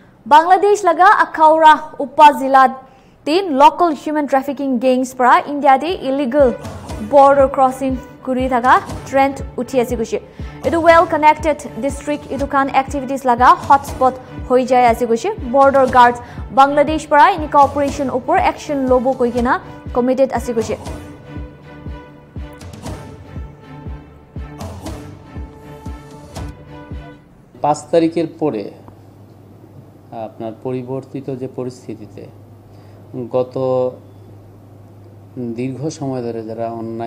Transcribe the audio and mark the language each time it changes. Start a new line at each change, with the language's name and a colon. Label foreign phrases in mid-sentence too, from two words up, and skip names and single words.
Naga Pidgin: Bangladesh laga Akhaura Upazila tin
English: local human trafficking gangs
Naga Pidgin: para India de
English: illegal border crossing
Naga Pidgin: kuri thaga trend uthi ase gushi. Itu
English: well connected district
Naga Pidgin: itu kan activities laga hotspot hoi jai ase gushi. Border guards Bangladesh para inika operation upor action lobo koi kena committed ase gushi.
Bangla: পাঁচ তারিখের পরে আপনার পরিবর্তিত যে পরিস্থিতিতে গত দীর্ঘ সময় ধরে যারা অন্যায়